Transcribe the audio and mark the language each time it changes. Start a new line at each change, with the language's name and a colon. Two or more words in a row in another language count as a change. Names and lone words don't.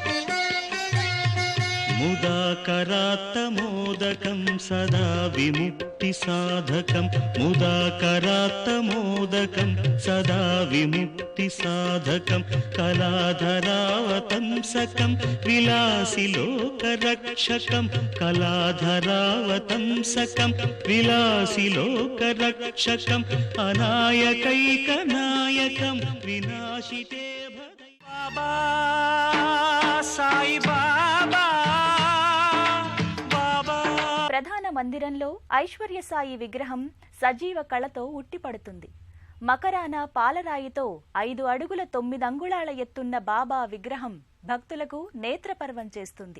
Sanskrit: ముదాకరాత్తమోదకం సదా విముక్త मुक्तिसाधकं मुदाकरात्तमोदकं सदा विमुक्तिसाधकं कलाधरावतंसकं विलासिलोकरक्षकं कलाधरावतंसकं विलासिलोकरक्षकम् अनायकैकनायकं विनाशिते भदै बाबा साई बाबा
Telugu: ప్రధాన మందిరంలో ఐశ్వర్య సాయి విగ్రహం సజీవ కళతో ఉట్టిపడుతుంది. మకరాన పాలరాయితో 5 అడుగుల 9 అంగుళాల ఎత్తున్న బాబా విగ్రహం భక్తులకు నేత్రపర్వం చేస్తుంది.